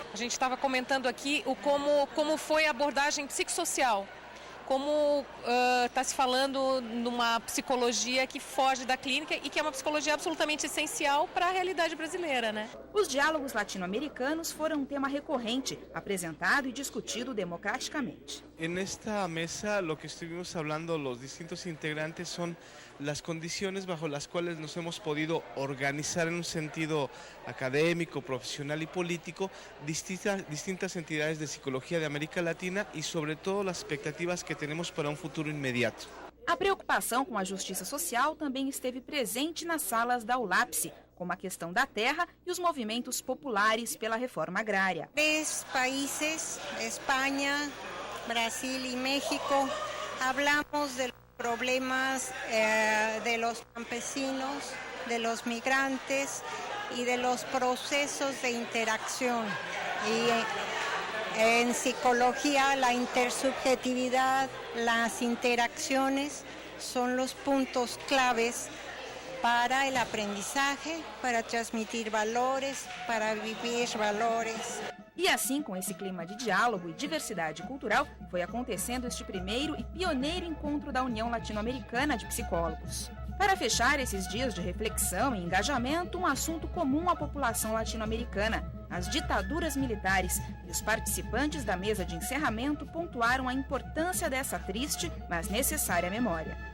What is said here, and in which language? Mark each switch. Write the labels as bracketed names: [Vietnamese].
[Portuguese] A gente estava comentando aqui como foi a abordagem psicossocial. Como está se falando numa psicologia que foge da clínica e que é uma psicologia absolutamente essencial para a realidade brasileira, Os diálogos latino-americanos foram um tema recorrente, apresentado e discutido democraticamente. [Spanish] Nesta mesa, lo que estuvimos hablando los distintos integrantes son las condiciones bajo las cuales nos hemos podido organizar en un sentido académico, profesional y político distintas entidades de psicología de América Latina y sobre todo las expectativas que tenemos para un futuro inmediato. [Portuguese] A preocupação com a justiça social também esteve presente nas salas da ULAPS, como a questão da terra e os movimentos populares pela reforma agrária. 3 países, Espanha, [Spanish] Brasil y México, hablamos de los problemas de los campesinos, de los migrantes y de los procesos de interacción. Y en psicología, la intersubjetividad, las interacciones son los puntos claves para el aprendizaje, para transmitir valores, para vivir valores. [Portuguese] E assim, com esse clima de diálogo e diversidade cultural, foi acontecendo este primeiro e pioneiro encontro da União Latino-Americana de Psicólogos. Para fechar esses dias de reflexão e engajamento, um assunto comum à população latino-americana, as ditaduras militares, e os participantes da mesa de encerramento pontuaram a importância dessa triste, mas necessária memória.